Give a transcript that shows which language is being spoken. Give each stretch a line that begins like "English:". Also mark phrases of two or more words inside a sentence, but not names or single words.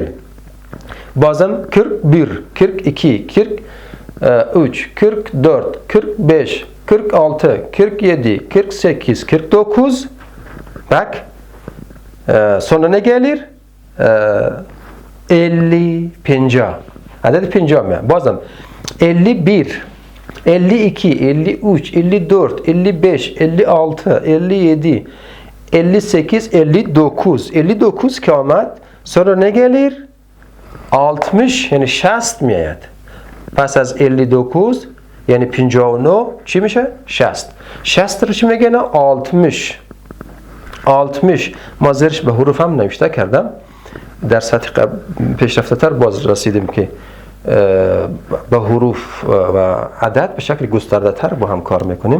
Persian: بازم 41، 42، 43، 44، 45، 46، 47، 48، 49.
Turkish: Bak sonra ne gelir? 50, 50.
Persian: عدد پنجم. بازم 51 52 53 54 55 56 57 58 59 59 که آمد
Turkish: sonra ne gelir
Persian: 60 یعنی 60 میاد. پس از 59 یعنی 59 چی میشه 60. 60 رو چی میگن 60 60 ما زیرش به حروف هم نوشته کردم. در سطح پیشرفته تر باز رسیدیم که با حروف و عدد به شکل گسترده تر با هم کار میکنیم.